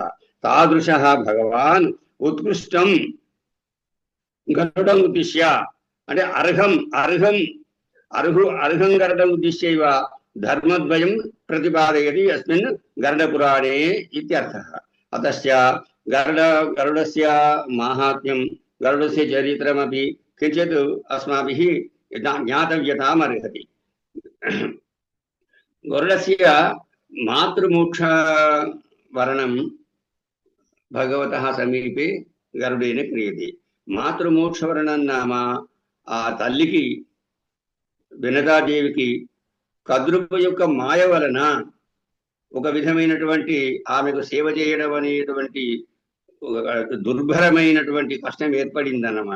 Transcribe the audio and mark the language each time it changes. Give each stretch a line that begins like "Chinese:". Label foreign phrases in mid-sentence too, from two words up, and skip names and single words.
Sanskrit: तादृशः भगवान् उत्कृष्टं गरुडम् उद्दिश्य అంటే अर्हं गरुडम् उद्दिश्यैव धर्मद्वयं प्रतिपादयति अस्मिन् गरुडपुराणे इत्यर्थः। अतश्च गरुडस्य माहात्म्यं गरुडस्य चरित्रमपि किञ्चित् अस्माभिः ज्ञातव्यताम् अर्हति। गरुडस्य मातृमोक्ष वरणं भगवतः समीपे गरुडेन क्रियते.
Telugu: మాతృమోక్షవరణం నామ ఆ తల్లికి వినతాదేవికి కద్రుప యొక్క మాయ వలన ఒక విధమైనటువంటి ఆమెకు సేవ చేయడం అనేటువంటి దుర్భరమైనటువంటి కష్టం ఏర్పడిందన్నమాట.